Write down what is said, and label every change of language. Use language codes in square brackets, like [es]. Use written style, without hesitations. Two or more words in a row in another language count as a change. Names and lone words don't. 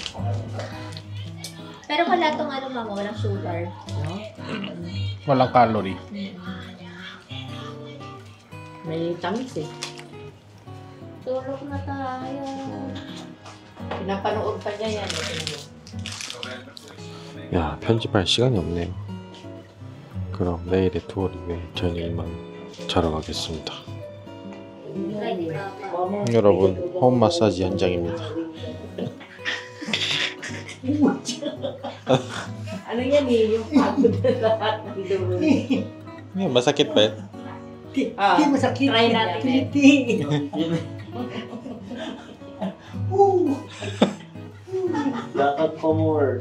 [tl] Pero wala tong mama, walang sugar. Walang calorie. May tamis eh. Tulog na tayo. Pinapanood pa niya yan. [ko] 야, 편집할 시간이 없네요. 그럼 내일의 투어 리뷰에 저는 이만 자러 가겠습니다. 여러분, 홈 마사지 현장입니다. [tl] Ano yan eh, yung pagod na lahat ng dulo. Yan, masakit ba yan? Hindi masakit. Try natin. Hindi. Lakad pa more.